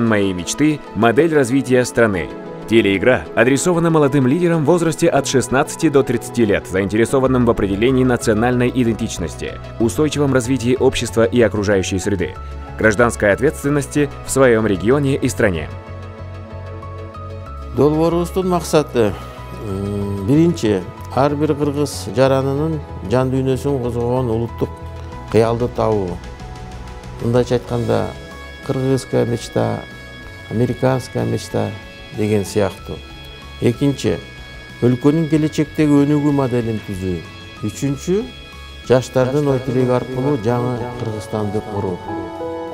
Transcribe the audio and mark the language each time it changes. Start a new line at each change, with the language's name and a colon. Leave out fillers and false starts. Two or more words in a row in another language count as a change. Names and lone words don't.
Russian: Моей мечты. Модель развития страны». Телеигра адресована молодым лидерам в возрасте от 16 до 30 лет, заинтересованным в определении национальной идентичности, устойчивом развитии общества и окружающей среды, гражданской ответственности в своем регионе и стране.
Kyrgyz: Долбоорубуздун максаты биринчи ар бир кыргыз жаранынын жан дүйнөсүн козгогон улуттук кыялды табуу. Мындайча айтканда,
Russian: кыргызская мечта, американская мечта
Kyrgyz: деген сыяктуу. Экинчи, өлкөнүн келечектеги өнүгүү моделин түзүү. Үчүнчү, жаштардын ой тилеги аркылуу жаңы Кыргызстанды куруу.